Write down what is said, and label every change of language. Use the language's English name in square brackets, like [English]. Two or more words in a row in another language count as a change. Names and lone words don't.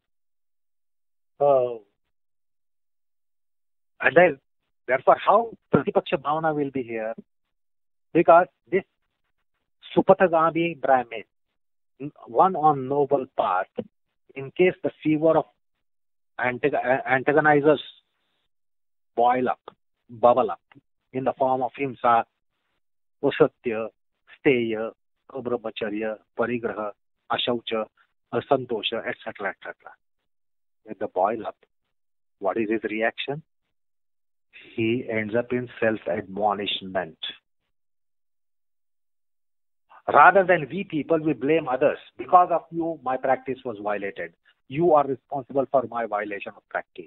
[English] And then, therefore, how pratipakṣabhāvanam will be here? Because this Supatagami Brahmin, one on noble path, in case the fever of antagonizers bubble up, in the form of [Sanskrit] himsa, usatya, steya, abrahmacharya, parigraha, ashaucha, asantosha, [English] etc., etc. When they boil up, what is his reaction? He ends up in self-admonishment. Rather than we people, we blame others. Because of you, my practice was violated. You are responsible for my violation of practice.